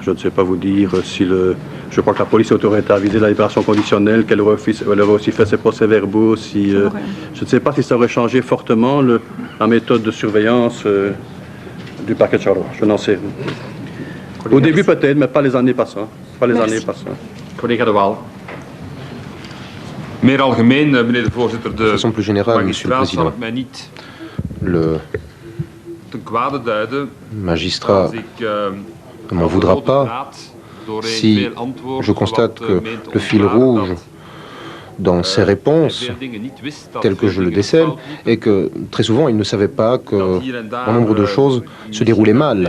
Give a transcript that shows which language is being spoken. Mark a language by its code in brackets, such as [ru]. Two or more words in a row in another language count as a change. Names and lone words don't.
[fr] Je ne sais pas vous dire si le... Je crois que la police aurait avisé la libération conditionnelle, qu'elle aurait aussi fait ses procès-verbaux. Si, je ne sais pas si ça aurait changé fortement la méthode de surveillance du parquet de Charleroi. Je n'en sais rien. Au début peut-être, mais pas les années passant. Pas les années passant. [nl] Collega De Waal. Meer algemeen, meneer de voorzitter, [fr] De façon plus générale, Monsieur le Président, le magistrat ne m'en voudra pas si je constate que le fil rouge dans ses réponses, tel que je le décèle, est que très souvent il ne savait pas qu'un nombre de choses se déroulaient mal.